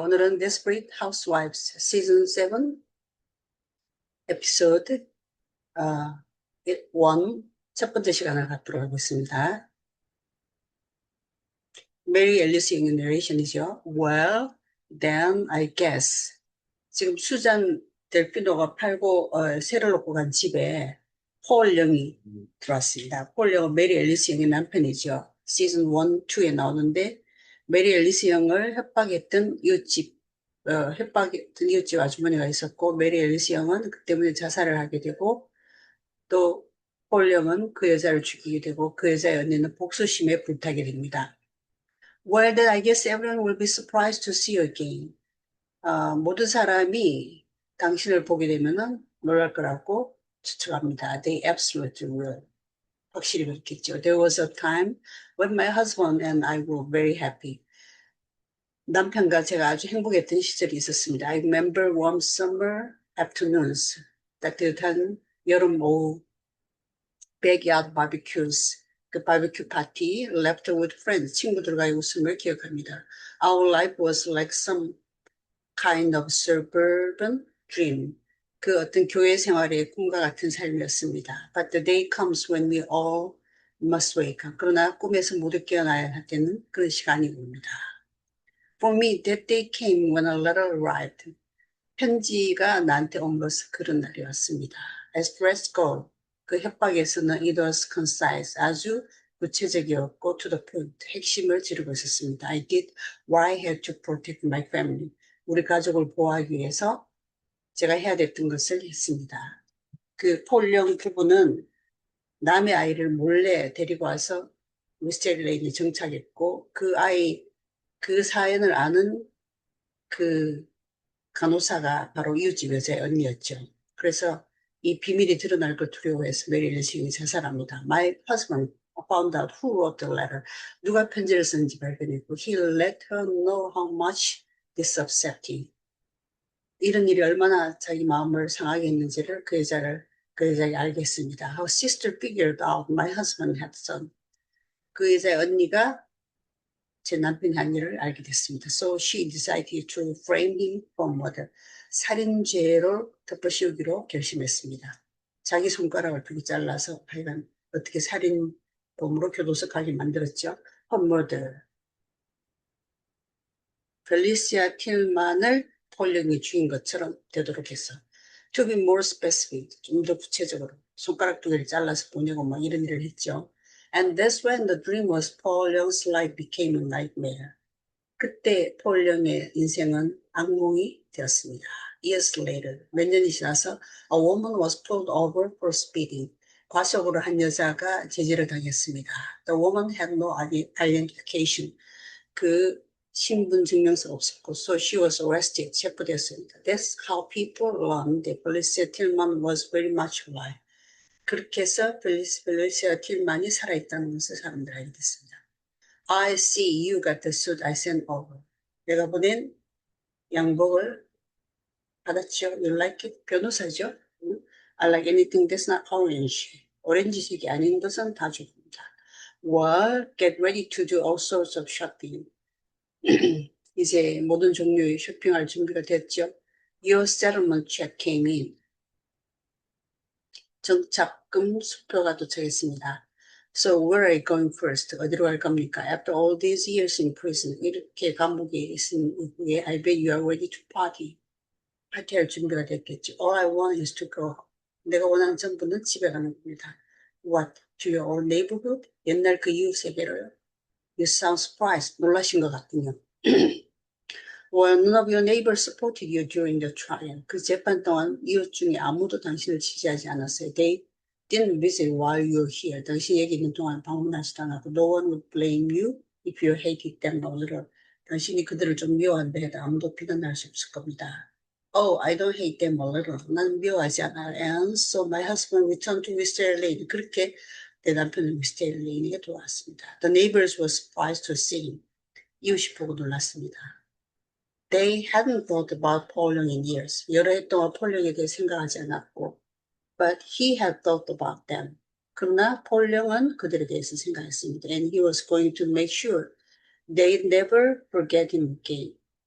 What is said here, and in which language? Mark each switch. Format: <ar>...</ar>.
<ko>오늘은 Desperate Housewives 시즌 7 에피소드 1, 첫 번째 시간을 갖도록 하고 있습니다. Mary Ellis Young의 narration이죠.</ko> <en>Well, then I guess.</en> <ko>지금 수잔 델피노가 팔고 세를 놓고 간 집에 폴 영이 들어왔습니다. 폴 영은 메리 앨리스 영의 남편이죠. 시즌 1, 2에 나오는데 메리 앨리스 영을 협박했던 이웃집 협박했던 이웃집 아주머니가 있었고 메리 앨리스 영은 그 때문에 자살을 하게 되고 또 폴 영은 그 여자를 죽이게 되고 그 여자의 언니는 복수심에 불타게 됩니다.</ko> <en>Well, then I guess everyone will be surprised to see you again.</en> <ko>모든 사람이 당신을 보게 되면은 놀랄 거라고 추측합니다.</ko> <en>They absolutely will.</en> <ko>확실히 그렇겠죠.</ko> <en>There was a time when my husband and I were very happy.</en> <ko>남편과 제가 아주 행복했던 시절이 있었습니다.</ko> <en>I remember warm summer afternoons.</en> <ko>따뜻한 여름 오후</ko> <en>backyard barbecues.</en> <ko>그 바비큐 파티,</ko> <en>laughter with friends,</en> <ko>친구들과의 웃음을 기억합니다.</ko> <en>Our life was like some kind of suburban dream.</en> <ko>그 어떤 교회 생활의 꿈과 같은 삶이었습니다.</ko> <en>But the day comes when we all must wake up.</en> <ko>그러나 꿈에서 모두 깨어나야 되는 그런 시간이 옵니다.</ko> <en>For me, that day came when a letter arrived.</en> <ko>편지가 나한테 온 것은 그런 날이 왔습니다.</ko> <en>As threats go,</en> <ko>그 협박에서는</ko> <en>it was concise,</en> <ko>아주 구체적이었고</ko> <en>to the point,</en> <ko>핵심을 찌르고 있었습니다.</ko> <en>I did what I had to protect my family.</en> <ko>우리 가족을 보호하기 위해서 제가 해야 됐던 것을 했습니다. 그 폴령 부부는 남의 아이를 몰래 데리고 와서 미스테리 정착했고 그 사연을 아는 그 간호사가 바로 이웃집 여자의 언니였죠. 그래서 이 비밀이 드러날 걸 두려워해서 메리 엘리싱이 자살합니다.</ko> <en>My husband found out who wrote the letter.</en> <ko>누가 편지를 썼는지 발견했고</ko> <en>he let her know how much this upset him.</en> <ko>이런 일이 얼마나 자기 마음을 상하게 했는지를 그 여자가 알게 했습니다.</ko> <en>Her sister figured out my husband had done.</en> <ko>그 여자의 언니가 제 남편이 한 일을 알게 됐습니다.</ko> <en>So she decided to frame him for murder.</en> <ko>살인죄로 덮어씌우기로 결심했습니다. 자기 손가락을 두고 잘라서 하여간 어떻게 살인범으로 교도소까지 만들었죠.</ko> <en>For murder.</en> <ko>펠리시아 틸만을 폴령이 죽인 것처럼 되도록 해서</ko> <en>to be more specific,</en> <ko>좀 더 구체적으로 손가락 두 개를 잘라서 보내고 막 이런 일을 했죠.</ko> <en>And that's when the dream was Paul Young's life became a nightmare.</en> <ko>그때 폴 영의 인생은 악몽이 되었습니다.</ko> <en>Years later,</en> <ko>몇 년이 지나서</ko> <en>a woman was pulled over for speeding.</en> <ko>과속으로 한 여자가 제지를 당했습니다.</ko> <en>The woman had no identification.</en> <ko>그 신분 증명서 없었고,</ko> <en>so she was arrested.</en> <ko>체포됐습니다.</ko> <en>That's how people learned that Felicia Tillman was very much alive.</en> <ko>그렇게 해서 펠리시아 틸만이 살아있다는 것을 사람들이 알게 됐습니다.</ko> <en>I see you got the suit I sent over.</en> <ko>내가 보낸 양복을 받았죠.</ko> <en>You like it?</en> <ko>변호사죠.</ko> <en>I like anything that's not orange.</en> <ko>오렌지색이 아닌 것은 다 좋습니다.</ko> <en>Well, get ready to do all sorts of shopping.</en> <ko>이제 모든 종류의 쇼핑할 준비가 됐죠.</ko> <en>Your settlement check came in.</en> <ko>정착금 수표가 도착했습니다.</ko> <en>So where are you going first?</en> <ko>어디로 갈 겁니까?</ko> <en>After all these years in prison,</en> <ko>이렇게 감옥에 있은 이후에</ko> <en>I bet you are ready to party.</en> <ko>파티할 준비가 됐겠죠.</ko> <en>All I want is to go.</en> <ko>내가 원하는 전부는 집에 가는 겁니다.</ko> <en>What? To your old neighborhood?</en> <ko>옛날 그 이웃에게로요?</ko> <en>You sound surprised.</en> <ko>놀라신 것 같군요.</ko> <en>Well, none of your neighbors supported you during the trial.</en> <ko>그 재판 동안 이웃 중에 아무도 당신을 지지하지 않았어요.</ko> <en>They didn't visit while you're here.</en> <ko>당신 여기 있는 동안 방문하지도 않았고,</ko> <en>no one would blame you if you hated them a little.</en> <ko>당신이 그들을 좀 미워한다 해도 아무도 비난할 수 없을 겁니다.</ko> <en>Oh, I don't hate them a little.</en> <ko>난 미워하지 않아.</ko> <en>And so my husband returned to Wisteria Lane.</en> <ko>그렇게 내 남편은 Wisteria Lane에 돌아왔습니다.</ko> <en>The neighbors were surprised to see him.</en> <ko>이웃이 보고 놀랐습니다.</ko> <en>They hadn't thought about Paul Young in years.</en> <ko>여러 해 동안 폴 영에 대해 생각하지 않았고,</ko> <en>but he had thought about them.</en> <ko>그러나 폴 영은 그들에 대해서 생각했습니다.</ko> <en>And he was going to make sure they'd never forget him again.</en>